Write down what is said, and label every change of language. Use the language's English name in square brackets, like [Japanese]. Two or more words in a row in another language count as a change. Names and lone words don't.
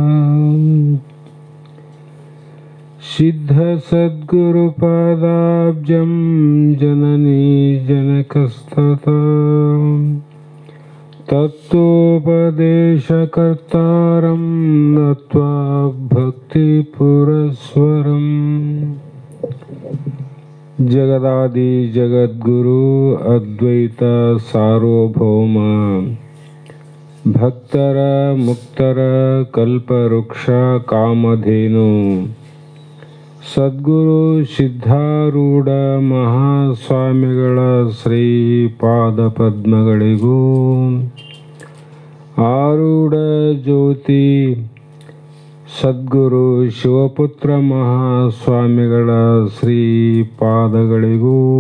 [Sanskrit] सिद्ध सद्गुरुपादाब्जं जननी जनकस्तथा तत्वोपदेशकर्तारं नत्वा भक्तिपुरस्वरम्. जगदादि जगद्गुरु अद्वैत सार्वभौम [Kannada] भक्ತರ ಮುಕ್ತರ ಕಲ್ಪವೃಕ್ಷ ಕಾಮಧೇನು ಸದ್ಗುರು ಸಿದ್ಧಾರೂಢ ಮಹಾಸ್ವಾಮಿಗಳ ಶ್ರೀ ಪಾದ ಪದ್ಮಗಳಿಗೂ ಆರೂಢ ಜ್ಯೋತಿ ಸದ್ಗುರು ಶಿವಪುತ್ರ ಮಹಾಸ್ವಾಮಿಗಳ ಶ್ರೀ ಪಾದಗಳಿಗೂ